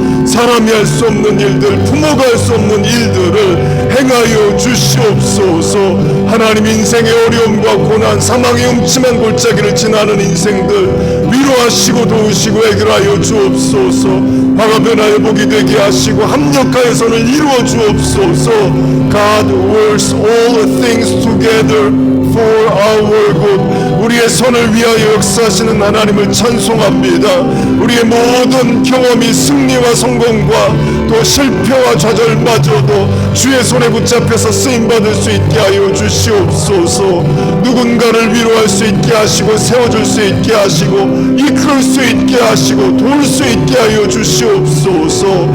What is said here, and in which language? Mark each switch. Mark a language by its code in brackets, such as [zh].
[ko] 사람이 할 수 없는 일들, 부모가 할 수 없는 일들을 행하여 주시옵소서. 하나님, 인생의 어려움과 고난, 사망의 음침한 골짜기를 지나는 인생들 위로하시고 도우시고 해결하여 주옵소서. 화가 변하여 복이 되게 하시고 합력하여 선을 이루어 주옵소서. [en] God works all things together for our good. [ko] 우리의 선을 위하여 역사하시는 하나님을 찬송합니다. 우리의 모든 경험이 승리와 성공과 또 실패와 좌절마저도 주의 손에 붙잡혀서 쓰임받을 수 있게 하여 주시옵소서. 누군가를 위로할 수 있게 하시고 세워줄 수 있게 하시고 이끌 수 있게 하시고 도울 수 있게 하여 주시옵소서.